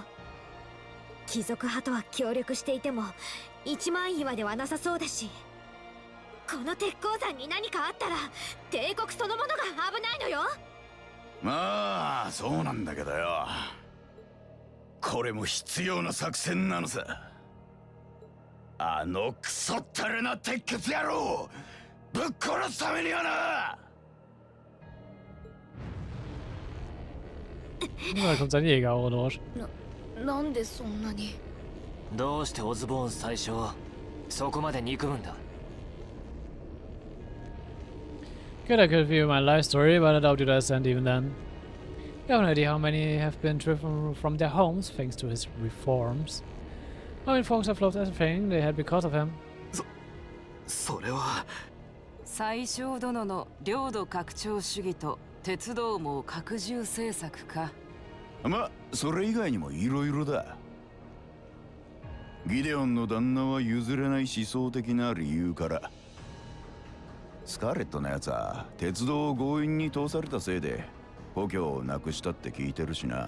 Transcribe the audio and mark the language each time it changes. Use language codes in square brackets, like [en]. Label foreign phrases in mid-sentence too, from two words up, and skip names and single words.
[ja] 貴族派とは協力していても一枚岩ではなさそうだし、この鉄鉱山に何かあったら帝国そのものが危ないのよ。まあそうなんだけどよ、これも必要な作戦なのさ。あのクソったれな鉄血野郎ぶっ殺すためにはな。 [de] Da kommt sein Jäger auch durch. [ja] なんでそんなに。どうしてオズボーン最初そこまで憎むんだ。 [en] Good, I could view my life story, but I doubt you'd understand even then. You have no idea how many have been driven from their homes thanks to his reforms. How many folks have lost everything they had because of him. [ja] それは最小殿の領土拡張主義と鉄道網拡充政策か。ま、それ以外にもいろいろだ。ギデオンの旦那は譲れない思想的な理由から、スカーレットのやつは鉄道を強引に通されたせいで故郷をなくしたって聞いてるしな。